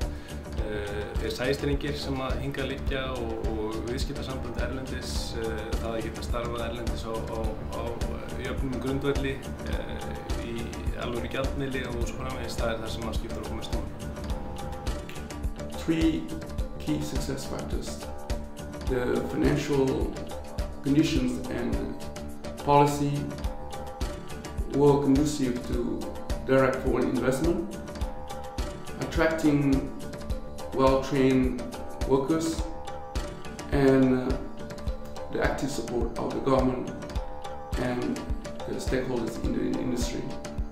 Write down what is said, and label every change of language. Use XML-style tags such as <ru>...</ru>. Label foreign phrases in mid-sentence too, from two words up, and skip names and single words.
<is>Þeir sæstrengir sem að hingað liggja og viðskiptasamband erlendis, það að geta starfað erlendis á jöfnum grundvelli í alvöru gjaldmiðli og svo framvegis, það er það sem að skipta okkur mestu máli.</is> <en>3 key success factors. The financial conditions and policy were conducive to direct foreign investment, attracting well-trained workers, and the active support of the government and the stakeholders in the industry.</en>